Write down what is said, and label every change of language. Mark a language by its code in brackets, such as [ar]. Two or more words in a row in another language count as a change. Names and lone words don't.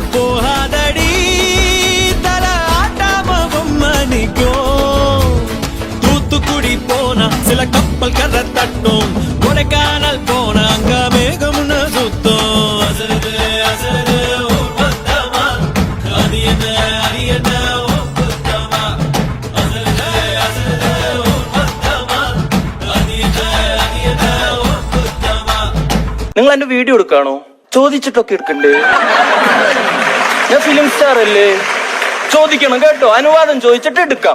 [ta] போவாதடி தல ஆட்டாம பொம்மனிக்கோ, தூத்துக்குடி போன சில கப்பல் கரை தட்டும், கொடைக்கானல் போன அங்க மேகமுன சுத்தம், அசருது அசருது ஊர் வந்தமா அது என்ன அது என்ன [ml] നിങ്ങൾ എന്റെ വീഡിയോ എടുക്കാണോ? ചോദിച്ചിട്ടൊക്കെ എടുക്കണ്ടേ? ഞാൻ [en] film star [ml] അല്ലേ? ചോദിക്കണം കേട്ടോ, അനുവാദം ചോദിച്ചിട്ട് എടുക്കാം.